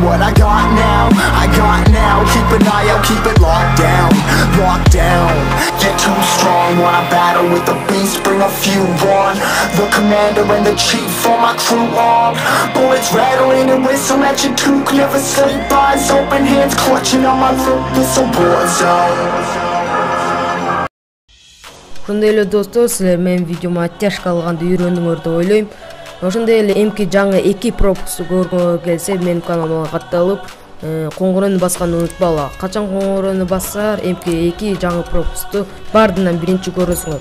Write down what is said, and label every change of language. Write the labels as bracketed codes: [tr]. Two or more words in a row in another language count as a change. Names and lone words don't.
[en] what I got now, keep an eye out, keep it locked down, get too strong when I battle with the beast, bring a few on, the commander and the chief for my crew armed, bullets rattling and whistle at your toque, never sleep, eyes open, hands clutching on my throat, this a war zone. [ky] Ошондой эле достор, силер менин видеомо оттяжка алганды үйрөндүңөр деп ойлойм. Ошондой эле эмки жаңы 2 пропусту көргөнгө келсе, менин каналыма катталып, коңгурону басканды унутпагыла. Качан коңгурону бассаңар, эмки 2 жаңы пропусту бардынан биринчи көрөсүңөр.